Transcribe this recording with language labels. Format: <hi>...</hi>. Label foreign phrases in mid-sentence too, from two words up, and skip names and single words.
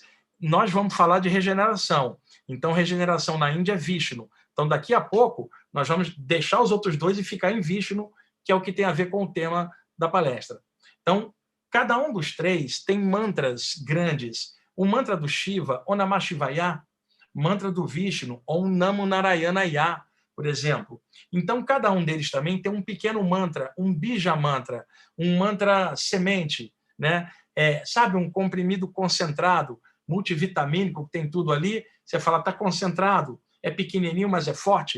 <pt>Nós vamos falar de regeneração. Então, regeneração na Índia é Vishnu. Então, daqui a pouco, nós vamos deixar os outros 2 e ficar em Vishnu, que é o que tem a ver com o tema da palestra. Então, cada um dos 3 tem mantras grandes. O mantra do Shiva,</pt> <sa>ॐ नमः शिवाय,</sa> <pt>mantra do Vishnu,</pt> <sa>ॐ नमो नारायणाय,</sa> <pt>por exemplo. Então, cada um deles também tem um pequeno mantra, um</pt> <sa>बीज मन्त्र,</sa> <pt>um mantra semente, né? Sabe, um comprimido concentrado, multivitamínico, que tem tudo ali. Você fala, está concentrado, é pequenininho, mas é forte.</pt>